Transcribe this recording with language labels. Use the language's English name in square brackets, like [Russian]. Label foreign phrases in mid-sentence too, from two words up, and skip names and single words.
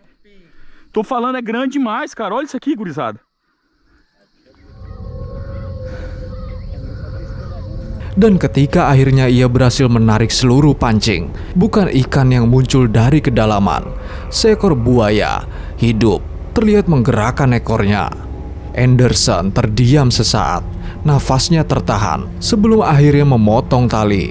[Portuguese] Tô falando, é grande demais, cara. Olha isso aqui, gurizada. [Indonesian] Dan ketika akhirnya ia berhasil menarik seluruh pancing, bukan ikan yang muncul dari kedalaman. Seekor buaya hidup terlihat menggerakkan ekornya. Anderson terdiam sesaat, nafasnya tertahan sebelum akhirnya memotong tali.